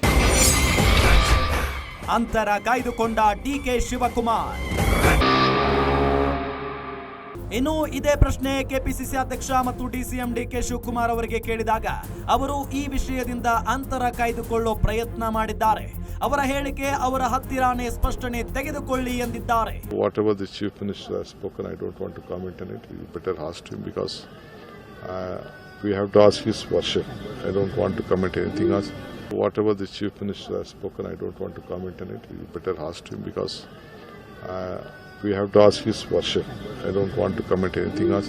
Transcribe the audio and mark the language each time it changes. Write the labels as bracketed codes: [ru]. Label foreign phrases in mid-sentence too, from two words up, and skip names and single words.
[kn] ಅಂತರ ಕಾಯ್ದುಕೊಂಡ ಡಿಕೆ ಶಿವಕುಮಾರ್। ಇನ್ನು ಇದೇ ಪ್ರಶ್ನೆ ಕೆಪಿಸಿಸಿ ಅಧ್ಯಕ್ಷ ಮತ್ತು ಡಿಸಿಎಂ ಡಿಕೆ ಶಿವಕುಮಾರ್ ಅವರಿಗೆ ಕೇಳಿದಾಗ ಅವರು ಈ ವಿಷಯದಿಂದ ಅಂತರ ಕಾಯ್ದುಕೊಳ್ಳೋ ಪ್ರಯತ್ನ ಮಾಡಿದ್ದಾರೆ। ಅವರ ಹೇಳಿಕೆ ಅವರ ಹತ್ತಿರಾನೇ ಸ್ಪಷ್ಟನೆ ತೆಗೆದುಕೊಳ್ಳಿ ಎಂದಿದ್ದಾರೆ। [en] Whatever the chief minister has spoken, I don't want to comment on it. You better ask him because we have to ask his version. I don't want to comment anything else. Whatever the chief minister has spoken, I don't want to comment on it. You better ask him because we have to ask his version. I don't want to comment anything else.